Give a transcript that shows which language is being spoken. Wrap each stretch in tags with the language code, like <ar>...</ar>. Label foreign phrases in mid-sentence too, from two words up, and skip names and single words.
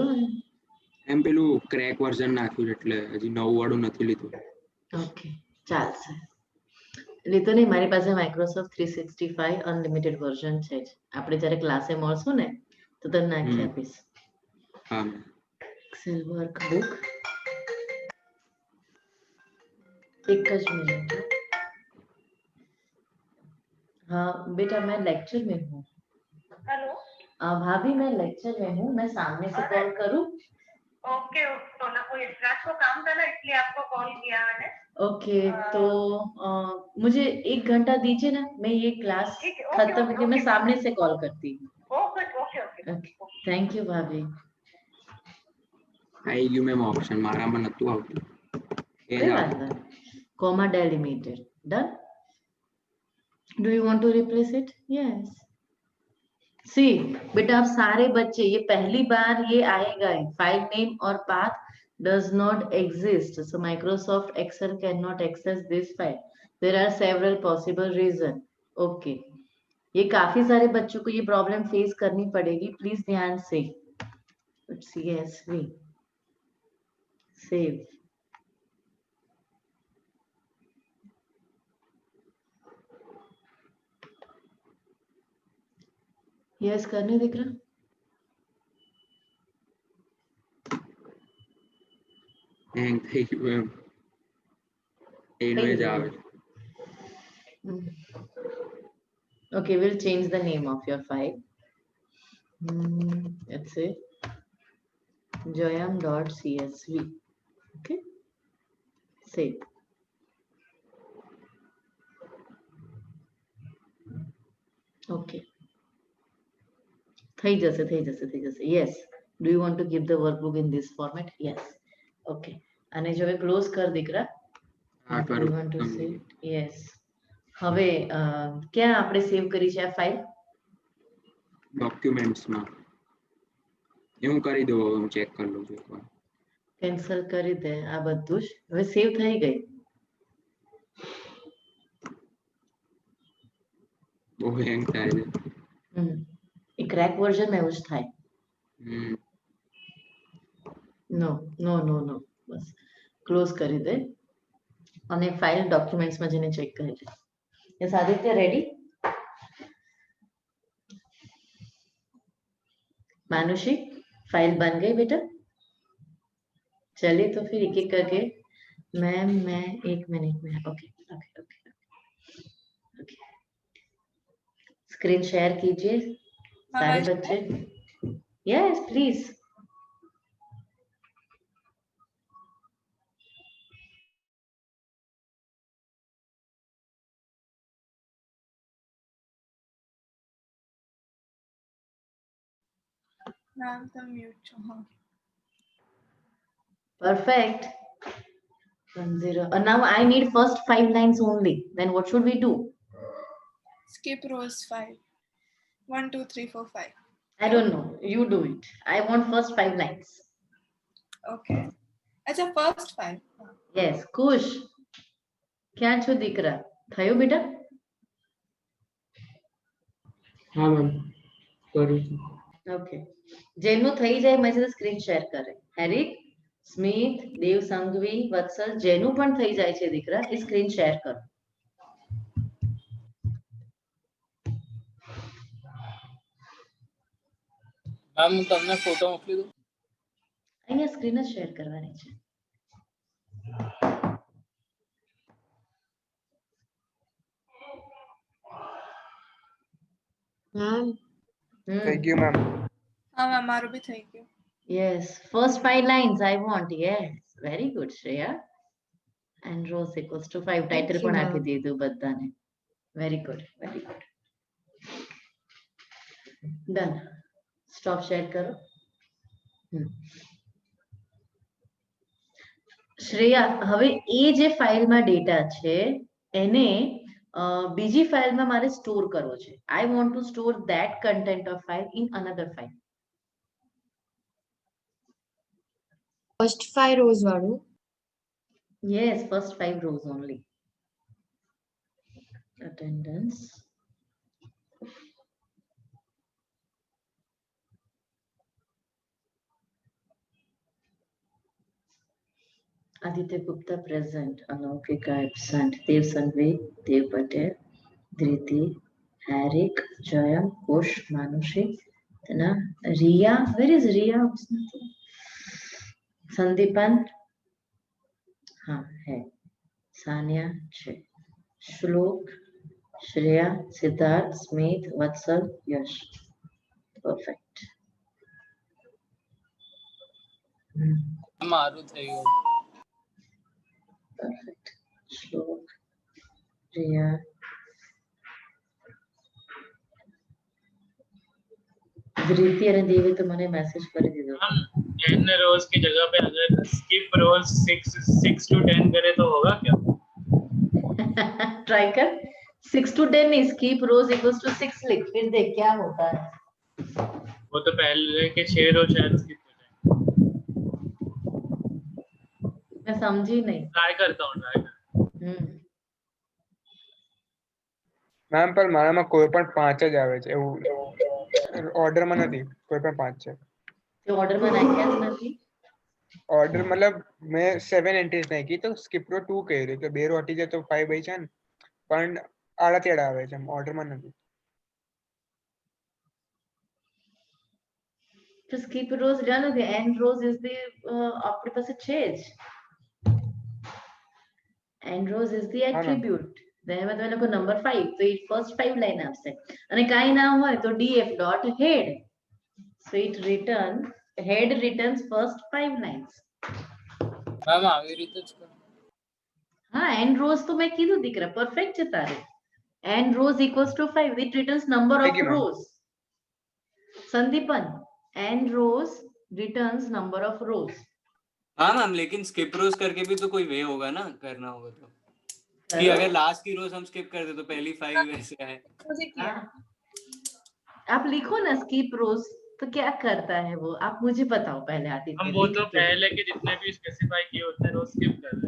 <gu>એમ પેલું</gu> <en>crack version</en> <gu>નાખ્યું છે એટલે હજી નવું વાળું નથી લીધું. ઓકે, ચાલશે. લીધો નહીં, મારી પાસે માઇક્રોસોફ્ટ 365</gu> <en>unlimited version</en> <gu>છે જ. આપણે જ્યારે ક્લાસે મળશું ને તો તને નાખી આપીશ. હા મેમ.</gu> <en>Excel workbook,</en> <gu>એક જ મિનિટ.</gu> <hi>हाँ बेटा मैं लेक्चर में हूँ. हेलो भाभी मैं लेक्चर में हूँ, मैं सामने से कॉल करूँ? ओके तो ना कोई रात को काम था ना इसलिए आपको कॉल किया मैंने. ओके तो मुझे 1 घंटा दीजिए ना, मैं ये क्लास खत्म करके मैं सामने से कॉल करती हूँ.</hi> <en>okay okay okay thank you</en> <hi>भाभी.</hi> <gu>આવી ગયું મેમ ઓપ્શન, મારામાં નતું આવતું. એ જ આવતું.</gu> <en>comma delimited done. Do you want to replace it? Yes. See</en> <hi>बेटा आप सारे बच्चे, ये पहली बार ये आएगा, फाइल नेम और</hi> <en>path does not exist, so Microsoft Excel cannot access this file. There are several possible reasons.</en> <hi>Okay, ये काफी सारे बच्चों को ये</hi> <en>problem face</en> <hi>करनी पड़ेगी, प्लीज ध्यान से.</hi> <en>CSV save.</en> <hi>यस करने दिख रहा.</hi> <gu>હેંગ થઈ ગયું એમ. એનું જ આવે.</gu> <en>Okay, we'll change the name of your file. Let's say joyam.csv. Okay, save. Okay.</en> <gu>થઈ જશે.</gu> <en>Yes. Do you want to give the workbook in this format? Yes.</en> <gu>Okay. અને જો હવે ક્લોઝ કર દીકરા. હા</gu> <en>Do you want to save? Yes.</en> <gu>હવે ક્યાં આપણે સેવ કરી છે આ ફાઇલ? ડોક્યુમેન્ટ્સમાં. એ હું કરી દઉં, હું ચેક કરી લઉં છું એકવાર. કેન્સલ કરી દે આ બધું જ. હવે સેવ થઈ ગઈ. બહુ હેંગ થાય છે. એ</gu> <en>crack version</en> <gu>એવું જ થાય.</gu> <en>no no no no</en> <gu>બસ ક્લોઝ કરી દે અને ફાઇલ ડોક્યુમેન્ટ્સમાં જઈને ચેક કરી લે.</gu> <en>yes Aditya ready?</en> <hi>मानुषी फाइल बन गई बेटा? चलिए तो फिर एक एक करके. मैम मैं 1 मिनट में.</hi> <en>okay okay okay okay. screen share</en> <hi>कीजिए सारे बच्चे.</hi> <en>yes please.</en> <gu>મેમ તો મ્યૂટ છો. હા</gu> <en>Perfect. 10. Now I need first 5 lines only. Then what should we do? skip rows 5. 1 2 3 4 5. I don't know. You do it. I want first 5 lines. Okay. अच्छा first 5. Yes.</en> <gu>Kush. क्या છો દીકરા? થયું બેટા? હા મેમ કરું છું. Okay. જેનું થઈ જાય મેં</gu> <en>screen share</en> <gu>કરે. હેરિક, સ્મિત, દેવ સંઘવી, વત્સલ જેનું પણ થઈ જાય છે દીકરા એ</gu> <en>screen share</en> <gu>કરો. मैम હું તમને ફોટો મોકલી દઉં. અહીંયા સ્ક્રીન જ શેર કરવાની છે. मैम</gu> <en>Thank you, ma'am.</en> <gu>હા મેમ મારૂ ભી થઈ ગયું.</gu> <en>Yes, first 5 lines I want. Yes, very good, Shreya. And rows equals to 5. Title you,</en> <gu>પણ</gu> <en>ma'am.</en> <gu>આપી દીધું બધાને.</gu> <en>Very good, very good. Done. Stop share</en> <gu>કરો. શ્રેયા, હવે એ જે ફાઇલમાં ડેટા છે એને બીજી ફાઇલમાં મારે સ્ટોર કરવો છે.</gu> <en>I want to store that content of file in another file. first 5 rows वाળું. Yes, first 5 rows only. Attendance. Aditya Gupta present, Anaukika absent, Dev Sanghvi, Dev Patel, Dhriti, Harik, Jayam, Kush, Manushi, then Riya. Where is Riya? Sandipan.</en> <hi>हाँ है. Sanya है.</hi> <en>Shlok, Shreya, Siddharth, Smith, Vatsal, Yash. Perfect.</en> <gu>મારું થઈ ગયું.</gu> <en>Perfect. Shlok, Riya.</en> <gu>ધૃતિ અને દેવે તો મને મેસેજ કરી દીધો.</gu> <hi>हम 10 रोज की जगह पे अगर</hi> <en>skip rows</en> <hi>6 to 10 करे तो होगा क्या? ट्राई कर. 6 to 10 नहीं,</hi> <en>skip rows equals to 6</en> <hi>लिख, फिर देख क्या होता है. वो तो पहले के 6 रोज शायद स्किप हो जाए. मैं समझी नहीं. ट्राई करता हूँ.</hi> <gu>મેમ પણ મારામાં કોઈ પણ 5 જ આવે છે એવું ઓર્ડરમાં નથી કોઈ પણ 5 છે. તે ઓર્ડરમાં નાખ્યા જ નથી. ઓર્ડર મતલબ મેં 7 એન્ટ્રીઝ નાખી તો</gu> <en>skip row</en> <gu>2 કર્યું તો 2 રો હટી જાય તો 5 બચે ને પણ આડા તેડા આવે છે ઓર્ડરમાં નથી. તો</gu> <en>skip rows</en> <gu>ડન</gu> <hi>हो गया.</hi> <en>end rows is the</en> <gu>આપણી પાસે છે જ.</gu> <en>end rows is the attribute.</en> <gu>તેમાં તમે લખો નંબર 5 તો એ ફર્સ્ટ 5 લાઈન આપશે અને કાઈ ના હોય તો</gu> <en>df dot head. So it returns head returns first 5 lines.</en> <gu>મેમ આવી રીતે જ કરો. हाँ,</gu> <en>end rows</en> <gu>તો મેં કીધું દીકરા perfect છે તારે.</gu> <en>end rows equals to 5. It returns number of Thank you, ma'am. rows. Sandipan, end rows returns number of rows.</en> <hi>हाँ मैम लेकिन</hi> <en>skip rows</en> <hi>करके भी तो कोई वे होगा ना करना होगा तो कि अगर लास्ट की रोज हम स्किप कर दे तो पहली 5 वैसे आए. मुझे किया. आप लिखो ना</hi> <en>skip rows</en> <hi>तो क्या करता है वो, आप मुझे बताओ पहले. आती हम वो तो पहले के जितने भी स्पेसिफाई किए होते हैं रोज स्किप कर दें.</hi>